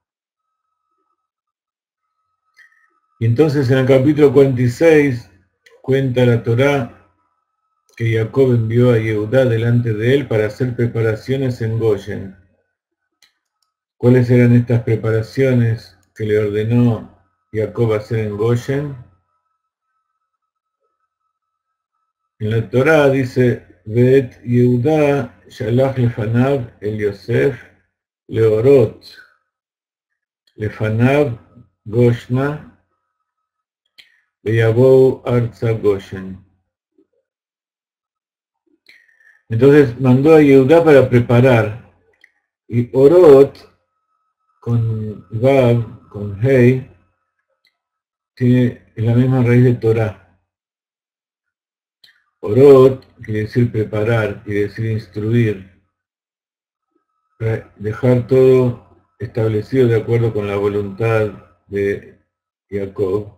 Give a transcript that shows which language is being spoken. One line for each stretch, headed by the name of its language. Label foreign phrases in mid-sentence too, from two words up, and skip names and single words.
Spanish: Y entonces en el capítulo 46 cuenta la Torá que Jacob envió a Yehudá delante de él para hacer preparaciones en Goyen. ¿Cuáles eran estas preparaciones que le ordenó Jacob hacer en Goyen? En la Torá dice,
Hebrew: ואת יהודה שלח לפניו אל יוסף להורות לפניו גשנה ויבאו ארצה גשן.
Spanish: Entonces mandó a Yehudá para preparar, y Orot con Vav, con Hei, tiene la misma raíz de Torah. Orot quiere decir preparar, quiere decir instruir, para dejar todo establecido de acuerdo con la voluntad de Jacob.